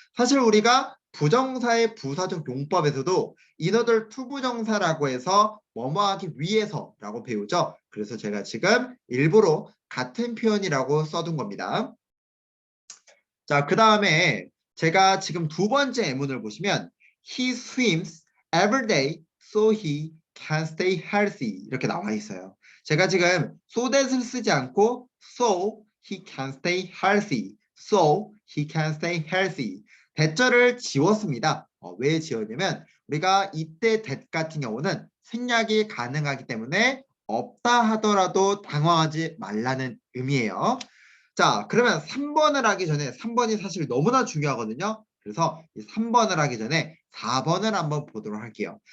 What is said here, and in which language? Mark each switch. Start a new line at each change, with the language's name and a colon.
Korean: 사실 우리가 부정사의 부사적 용법에서도 in order to 부정사라고 해서 뭐뭐 하기 위해서라고 배우죠. 그래서 제가 지금 일부러 같은 표현이라고 써둔 겁니다. 자, 그 다음에 제가 지금 두 번째 예문을 보시면
English: He swims every day so he can stay healthy
Korean: 이렇게 나와 있어요. 제가 지금 so that을 쓰지 않고
English: so he can stay healthy
Korean: so he can stay healthy 대절을 지웠습니다. 왜 지웠냐면 우리가 이때 that 같은 경우는 생략이 가능하기 때문에 없다 하더라도 당황하지 말라는 의미예요. 자, 그러면 3번을 하기 전에 3번이 사실 너무나 중요하거든요. 그래서 이 3번을 하기 전에 4번을 한번 보도록 할게요.